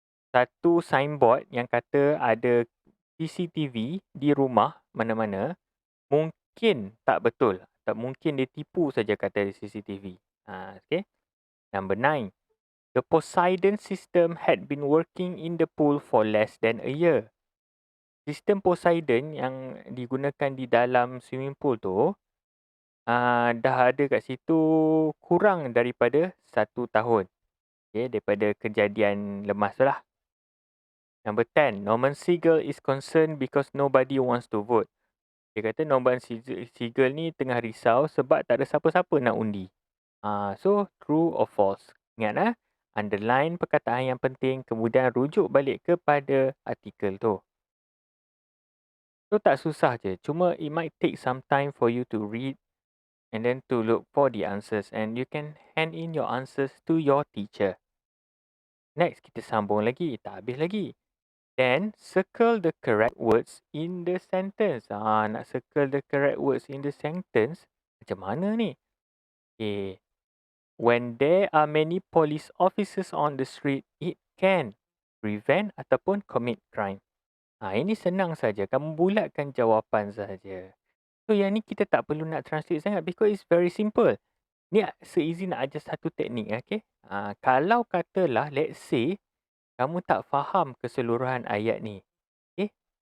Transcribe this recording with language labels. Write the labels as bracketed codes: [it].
[ms] Satu signboard yang kata ada CCTV di rumah mana-mana mungkin tak betul. Tak mungkin dia tipu saja kata CCTV. Okay. Number 9. [en] The Poseidon system had been working in the pool for less than a year. [ms] Sistem Poseidon yang digunakan di dalam swimming pool tu dah ada kat situ kurang daripada 1 tahun. Okay, daripada kejadian lemas tu lah. [en] Number 10. Norman Siegel is concerned because nobody wants to vote. [ms] Dia kata Norman Siegel ni tengah risau sebab tak ada siapa-siapa nak undi. So, [en] true or false? [ms] Ingat underline perkataan yang penting kemudian rujuk balik kepada artikel tu. So, tak susah je. [en] Cuma it might take some time for you to read and then to look for the answers. And you can hand in your answers to your teacher. Next, [ms] kita sambung lagi. Tak habis lagi. [en] Then, circle the correct words in the sentence. Nak circle the correct words in the sentence. [ms] Macam mana ni? [en] Okay. When there are many police officers on the street, it can prevent ataupun commit crime. [ms] Ini senang saja. Kamu bulatkan jawapan saja. So, yang ni kita tak perlu nak translate sangat [en] because it's very simple. [ms] Ni se-easy nak ajar satu teknik, okay? Kalau katalah, let's say, kamu tak faham keseluruhan ayat ni. Okay?